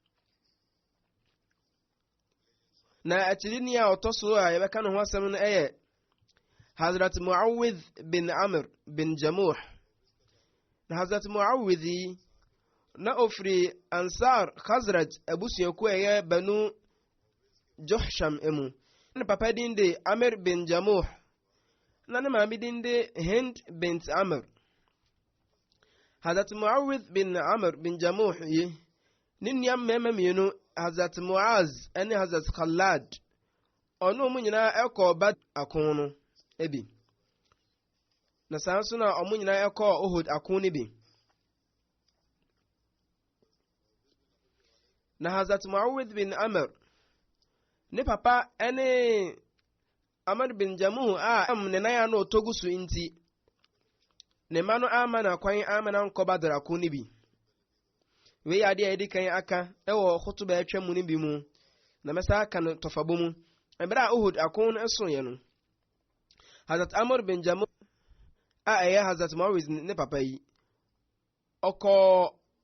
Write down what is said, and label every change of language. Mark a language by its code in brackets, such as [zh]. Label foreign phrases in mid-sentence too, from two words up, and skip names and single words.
[ak] na akyidini a ɔtɔ so a yɛbɛka no ho asɛm no ɛyɛ Hazrat Muawidh bin Amr bin Jamuh na Hazrat Muawidh na ofiri Ansar Khazraj abusuaku ɛyɛ Banu Juhsham emu na papa din de Amr bin Jamuh na ne maame din de Hind bint Amr Hazrat Muawidh bin Amr bin Jamuh yi ne nua mmarima mmienu Hazrat Muaz ɛne Hazrat Khalad ɔno mu nyinaa ɛkɔ Bad akon no ebi na saa nso na ɔmo nyinaa ɛkɔ Uhud akon no bi na Hazrat Muawidh bin Amr ne papa ɛne Amr bin Jamuh a ne nan ano otogu so nti ne ma no ama na kwan ama na nkɔ Badr akon no bi wei ade a yɛdi kan aka ɛwɔ khutuba atwa mu no bi mu na mɛsa aka no tɔfabɔ mu ɛberɛ a Uhud akon no ɛsoeɛ no Hazrat Amr bin Jamuh a ɛyɛ Hazrat Muawidh ne papa yi ɔka